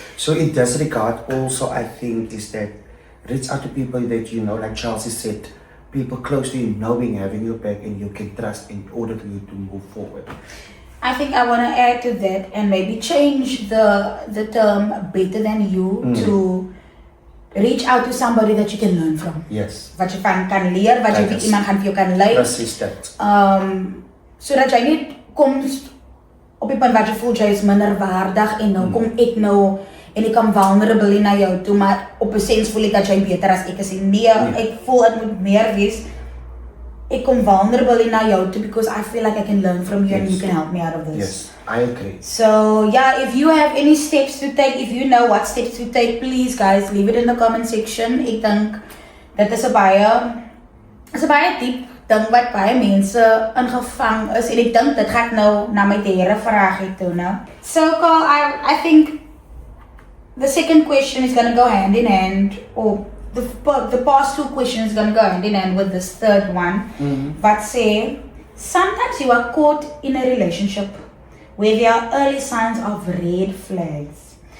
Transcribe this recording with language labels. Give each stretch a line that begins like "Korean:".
English: So in this regard also I think is that reach out to people that you know, like Chelsea said, people close to you knowing, having your back and you can trust in order for you to move forward. I think I want to add to that and maybe change the term better than you to reach out to somebody that you can learn from. Yes.
Afrikaans: Wat jy van kan leer, wat jy iemand gaan vir jou kan lei. Precies dat. Sodat jy nie kom op die punt wat jy voel jy is minder waardig en nou kom ek nou en ek kan vulnerable na jou toe, maar op 'n sens voel ek dat jy beter as ek is. Nee, ek voel dit moet meer wees. Ek kom vulnerable na jou toe
English: because I feel like I can learn from you and you can help me out of this. Yes, I agree. So yeah, if you have any steps to take, if you know what steps to take, please guys, leave it in the comment section.
Afrikaans: Ek dink dit is 'n baie diep ding wat baie mense ingevang is en ek dink dit gaan nou na my derde vraag toe nou.
English: So Carl, I think the second question is going to go hand in hand, or the past two questions going to go hand in hand with this third one. But say, sometimes you are caught in a relationship where there are early signs of red flags.